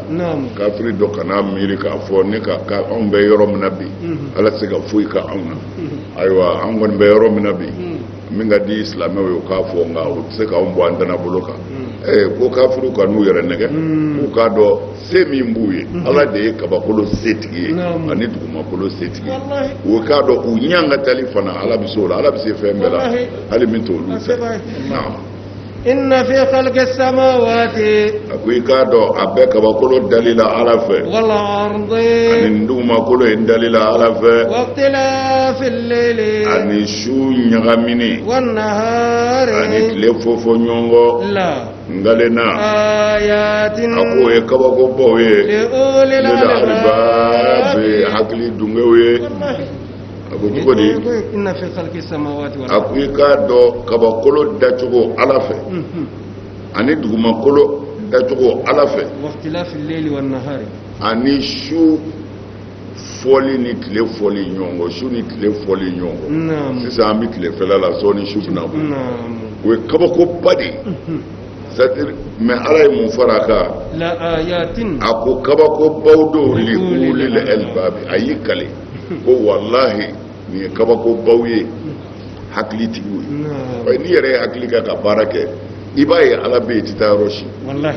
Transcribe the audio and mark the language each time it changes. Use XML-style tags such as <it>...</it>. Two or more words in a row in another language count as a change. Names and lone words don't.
<bm>kafiri dɔ kana miiri k'a fɔ ne ka anw bɛ yɔrɔ min na bi ala tɛ se ka foyi ka anw na ayiwa an kɔni bɛ yɔrɔ min na bi min ka di silamɛw ye o k'a fɔ nka o tɛ se k'anw bɔ an danabolo kan ko kafiriw ka n'u yɛrɛ nɛgɛ k'u k'a dɔn se min b'u ye ala de ye kabakolo setigi ye ani dugumakolo setigi ye o k'a dɔn u ɲangatali fana ala bɛ se o la ala bɛ se fɛn bɛɛ la hali min t'olu fɛ</bm> <ar>إن في خلق السماوات</ar> <bm>ako i k'a dɔn a bɛɛ kabakolo dalila ala fɛ</bm> <ar>والأرض</ar> <bm>ani dugumakolo ye dalila ala fɛ</bm> <ar>واختلاف الليل</ar> <bm>ani su ɲagamini</bm> <ar>والنهار</ar> <bm>ani tile fɔfɔ ɲɔgɔn</bm> <ar>la ngalena ayatin</ar> <bm>a ko ye kabakobaw ye</bm> <ar>liulil</ar> <bm>albab hakili dungew ye a ko cogo di</bm> <ar>إن في خلق السماوات و</ar> <bm>a ko i k'a dɔn kabakolo dacogo ala fɛ ani dugumakolo dacogo ala fɛ</bm> <ar>واختلاف الليل والنهار</ar> <bm>ani su fɔli ni tile fɔli ɲɔgɔn kɔ su ni tile fɔli ɲɔgɔn kɔ sisan an bɛ tilefɛla la sɔɔni su bɛna bɔ o ye kabakoba de ye</bm> <fr>c'est-à-dire mais</fr> <bm>ala ye mun fara a kan</bm> <ar>لآيات</ar> <bm>a ko kabakobaw dɔw</bm> <ar>لأولي الألباب</ar> <bm>a y'i kale ko wallahi nin ye kabakobaw ye hakilitigiw ye n'i yɛrɛ ye hakili kɛ ka baara kɛ i b'a ye ala bɛ yen i tɛ taa yɔrɔ si wallahi</bm>